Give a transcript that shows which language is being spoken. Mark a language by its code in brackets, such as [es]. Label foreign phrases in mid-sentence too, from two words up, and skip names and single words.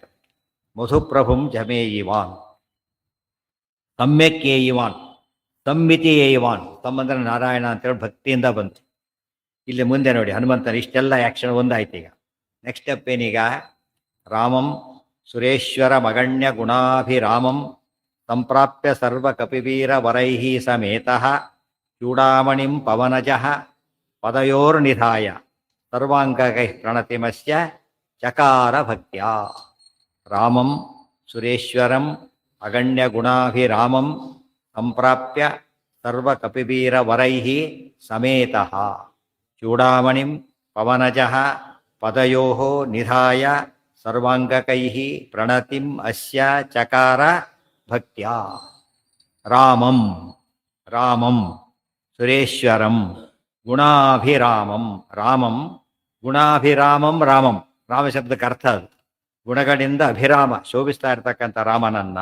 [sa] ಮಧುಪ್ರಭುಂ ಜಮೇಯಿವಾನ್ ಸಮ್ಯಕ್ ಏಯಿವಾನ್ ಸಂಮಿತಿ ಏಯಿವಾನ್. [kn] ತಮ್ಮಂದ್ರೆ ನಾರಾಯಣ ಅಂತೇಳಿ ಭಕ್ತಿಯಿಂದ ಬಂತು. ಇಲ್ಲಿ ಮುಂದೆ ನೋಡಿ ಹನುಮಂತನ ಇಷ್ಟೆಲ್ಲ ಆ್ಯಕ್ಷನ್ ಒಂದಾಯ್ತು. ಈಗ [en] next step [kn] ಏನೀಗ? [sa] ರಾಮಂ ಸುರೇಶ್ವರ ಮಗಣ್ಯ ಗುಣಾಭಿರಾಮಂ ಸಂಪ್ರಾಪ್ಯ ಸರ್ವ ಕಪಿವೀರ ವರೈಃ ಸಮೇತಃ ಚೂಡಾಮಣಿಂ ಪವನಜಃ ಪದಯೋರ್ನಿಧಾಯ ಸರ್ವಾಂಗಕೈಃ ಪ್ರಣತಿಮಸ್ಯ ಚಕಾರ ಭಕ್ತ್ಯಾ. ರಾಮಂ ಸುರೇಶ್ವರಂ ಅಗಣ್ಯ ಗುಣಾಭಿರಾಮಂ ಸಂಪ್ರಾಪ್ಯ ಸರ್ವ ಕಪಿವೀರ ವರೈಃ ಸಮೇತಃ ಚೂಡಾಮಣಿಂ ಪವನಜಃ ಪದಯೋಃ ನಿಧಾಯ ಸರ್ವಾಂಗಕೈಃ ಪ್ರಣತಿಂ ಅಸ್ಯ ಚಕಾರ ಭಕ್ತ್ಯಾ. ರಾಮಂ ರಾಮಂ ಸುರೇಶ್ವರಂ ಗುಣಾಭಿರಾಮಂ. ರಾಮಂ ಗುಣಾಭಿರಾಮಂ. [kn] ರಾಮಂ ರಾಮ ಶಬ್ದಕ್ಕೆ ಅರ್ಥ ಅದು ಗುಣಗಳಿಂದ ಅಭಿರಾಮ, ಶೋಭಿಸ್ತಾ ಇರ್ತಕ್ಕಂಥ ರಾಮನನ್ನ.